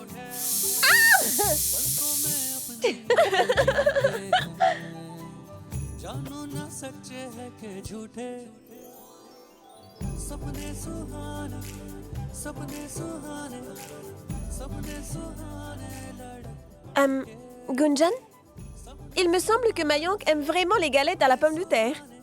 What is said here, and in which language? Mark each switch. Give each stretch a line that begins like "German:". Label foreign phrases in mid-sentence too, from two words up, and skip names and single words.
Hindi: पलकों में अपने जानो ना सच्चे हैं के झूठे सपने सुहाने सपने सुहाने सपने सुहाने
French: Gunjan, il me semble que Mayank aime vraiment les galettes à la pomme de terre.